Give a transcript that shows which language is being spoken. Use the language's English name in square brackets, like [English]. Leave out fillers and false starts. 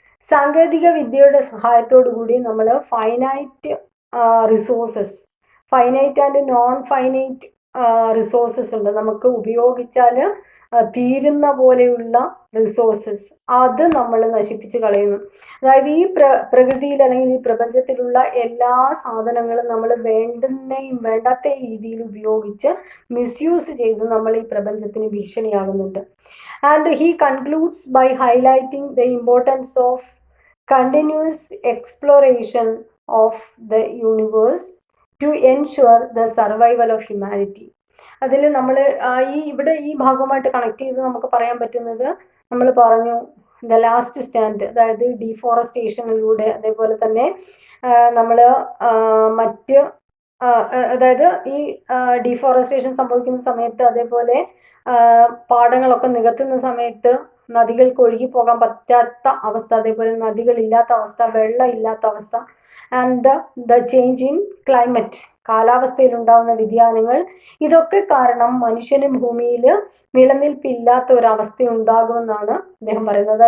[Malayalam] സാങ്കേതിക വിദ്യയുടെ സഹായത്തോടു കൂടി നമ്മൾ finite resources, finite and non finite resources ഉണ്ട്, നമുക്ക് ഉപയോഗിച്ചാൽ തീരുന്ന പോലെയുള്ള റിസോഴ്സസ്, അത് നമ്മൾ നശിപ്പിച്ച് കളയുന്നു. അതായത് ഈ പ്രകൃതിയിൽ അല്ലെങ്കിൽ ഈ പ്രപഞ്ചത്തിലുള്ള എല്ലാ സാധനങ്ങളും നമ്മൾ വേണ്ടാത്ത രീതിയിൽ ഉപയോഗിച്ച് മിസ്യൂസ് ചെയ്ത് നമ്മൾ ഈ പ്രപഞ്ചത്തിന് ഭീഷണിയാകുന്നുണ്ട്. [English] And he concludes by highlighting the importance of continuous exploration of the universe to ensure the survival of humanity. [Malayalam] അതിൽ നമ്മൾ ഇവിടെ ഈ ഭാഗവുമായിട്ട് കണക്ട് ചെയ്ത് നമുക്ക് പറയാൻ പറ്റുന്നത്, നമ്മൾ പറഞ്ഞു [English] the last stand, [Malayalam] അതായത് ഡീഫോറസ്റ്റേഷനിലൂടെ, അതേപോലെ തന്നെ നമ്മൾ മറ്റ് അതായത് ഈ ഡീഫോറസ്റ്റേഷൻ സംഭവിക്കുന്ന സമയത്ത്, അതേപോലെ പാടങ്ങളൊക്കെ നികത്തുന്ന സമയത്ത് നദികൾക്ക് ഒഴുകി പോകാൻ പറ്റാത്ത അവസ്ഥ, അതേപോലെ നദികളില്ലാത്ത അവസ്ഥ, വെള്ളം ഇല്ലാത്ത അവസ്ഥ, [English] and the change in climate, [Malayalam] കാലാവസ്ഥയിൽ ഉണ്ടാകുന്ന വ്യതിയാനങ്ങൾ, ഇതൊക്കെ കാരണം മനുഷ്യന് ഭൂമിയിൽ നിലനിൽപ്പില്ലാത്ത ഒരവസ്ഥ ഉണ്ടാകുമെന്നാണ് അദ്ദേഹം പറയുന്നത്.